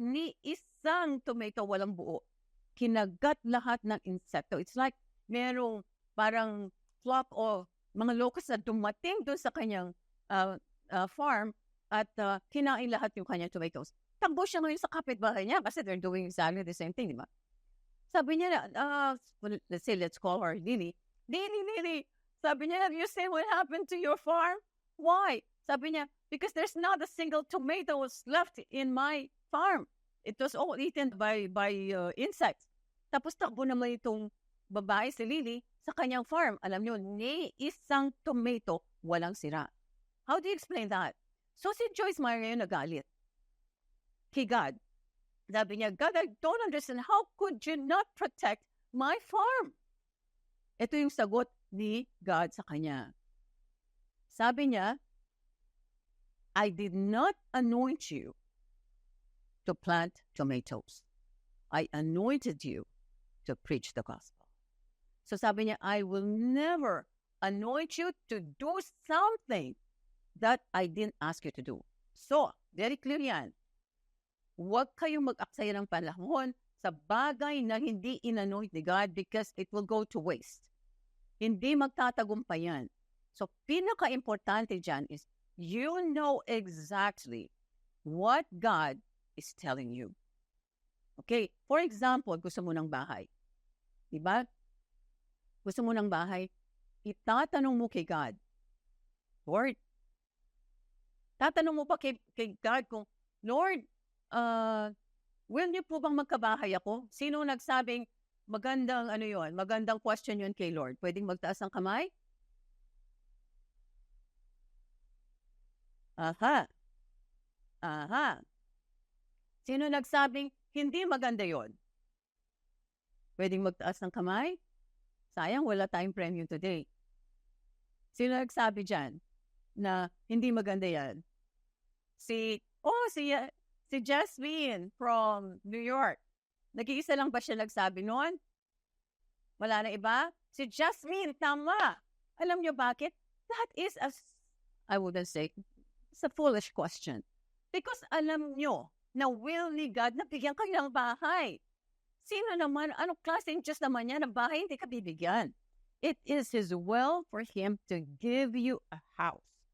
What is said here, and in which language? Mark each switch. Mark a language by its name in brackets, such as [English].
[Filipino] Ni isang tomato walang buo. Kinagat lahat ng insekto. [English] It's like [Filipino] merong parang flock o mga locusts na dumating doon sa kanyang farm at kinain lahat yung kanyang tomatoes. Takbo siya ngayon sa kapitbahay niya kasi [English] they're doing exactly the same thing, [Filipino] di ba? Sabi niya, [English] let's call her Lily. Lily. [Filipino] Sabi niya, [English] have you seen what happened to your farm? Why? [Filipino] Sabi niya, [English] because there's not a single tomatoes left in my farm. It was all eaten by insects. [Filipino] Tapos takbo naman itong babae si Lily sa kanyang farm. Alam niyo, ni isang tomato walang sira. [English] How do you explain that? [Filipino] So si Joyce Meyer ngayon nagalit kay God. Sabi niya, [English] God, I don't understand. How could you not protect my farm? [Filipino] Ito yung sagot ni God sa kanya. Sabi niya, [English] I did not anoint you to plant tomatoes. I anointed you to preach the gospel. [Filipino] So sabi niya, [English] I will never anoint you to do something that I didn't ask you to do. So, very clear yan. [Filipino] Huwag kayong mag-aksaya ng panahon sa bagay na hindi in-anoint ni God [English] because it will go to waste. [Filipino] Hindi magtatagumpay yan. [English] So, [Filipino] pinaka-importante dyan [English] is you know exactly what God is telling you. Okay? [Filipino] For example, gusto mo ng bahay. Diba? Gusto mo ng bahay, itatanong mo kay God, Lord, tatanong mo pa kay God kung, Lord, will niyo po bang magkabahay ako? Sino nagsabing magandang magandang question yun kay Lord? Pwedeng magtaas ng kamay? Aha. Sino nagsabing hindi maganda yon? Pwedeng magtaas ng kamay? Sayang, wala tayong premium today. Sino nagsabi dyan na hindi maganda yan? Si Si Jasmine from New York. Nag-iisa lang ba siya nagsabi noon? Wala na iba? Si Jasmine, tama. Alam niyo bakit? [English] That is I wouldn't say, it's a foolish question. [Filipino] Because alam niyo na will ni God na bigyan kayo ng bahay. Sino naman, anong klaseng Diyos naman niya na bahay hindi ka bibigyan? [English] It is His will for Him to give you a house.